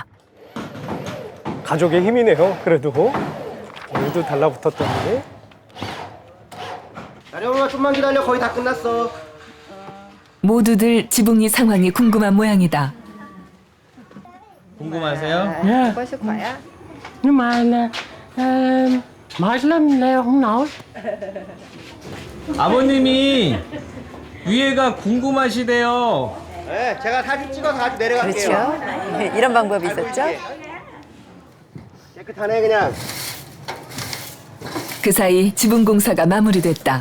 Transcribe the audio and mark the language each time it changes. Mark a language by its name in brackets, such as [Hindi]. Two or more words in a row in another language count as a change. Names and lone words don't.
[Korean] 가족의 힘이네요. 그래도 오늘도 달라붙었던데. 나령아 좀만 기다려. 거의 다 끝났어. 모두들 지붕이 상황이 궁금한 모양이다. 궁금하세요? Yeah. [Vietnamese] Có sức khỏe. Nhưng mà mệt lắm leo không nổi. [Korean] 아버님이 위에가 궁금하시대요. 네, 제가 사진 찍어서 같이 내려갈게요. 그렇죠. 이런 방법이 있었죠. 깨끗하네 그냥. 그 사이 지붕 공사가 마무리됐다.